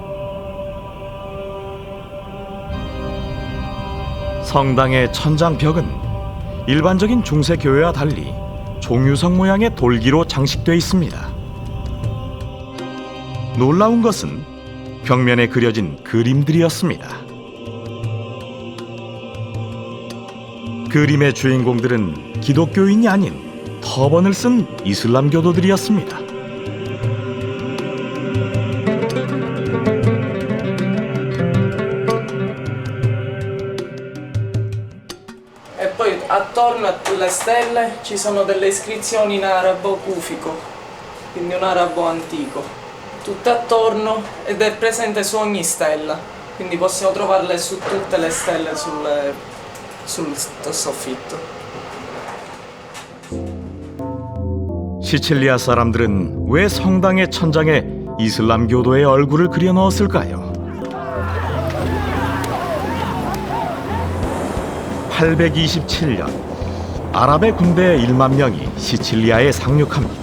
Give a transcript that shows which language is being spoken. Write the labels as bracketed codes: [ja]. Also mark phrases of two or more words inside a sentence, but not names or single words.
[ko] 성당의 천장 벽은 일반적인 중세 교회와 달리 종유석 모양의 돌기로 장식되어 있습니다. 놀라운 것은 벽면에 그려진 그림들이었습니다. 그림의 주인공들은 기독교인이 아닌 터번을 쓴 이슬람 교도들이었습니다. [it] E poi attorno alle stelle ci sono delle iscrizioni in arabo cufico, quindi un arabo antico, tutto attorno ed è presente su ogni stella, quindi possiamo trovarle su tutte le stelle sul soffitto. [ko] 시칠리아 사람들은 왜 성당의 천장에 이슬람 교도의 얼굴을 그려 넣었을까요? 827년 아랍의 군대 1만 명이 시칠리아에 상륙합니다.